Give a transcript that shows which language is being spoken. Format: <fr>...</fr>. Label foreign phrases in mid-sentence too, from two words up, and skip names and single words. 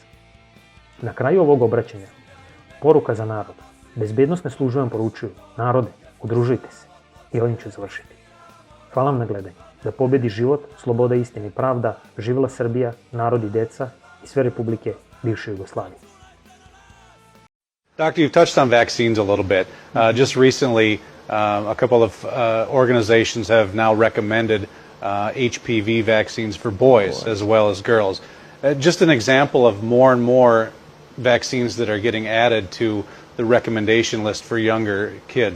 <sr>Na kraju ovog obraćanja, poruka za narod. Bezbednosne službe vam poručuju: narode, udružujte se. I ovim ću završiti. Hvala vam na gledanju. Da pobedi život, sloboda, istina i pravda, živela Srbija, narod i deca i sve republike bivše Jugoslavije.</sr> <en>Doctor, you've touched on vaccines a little bit. Just recently, a couple of organizations have now recommended HPV vaccines for boys as well as girls. Just an example of more and more vaccines that are getting added to the recommendation list for younger kids.</en>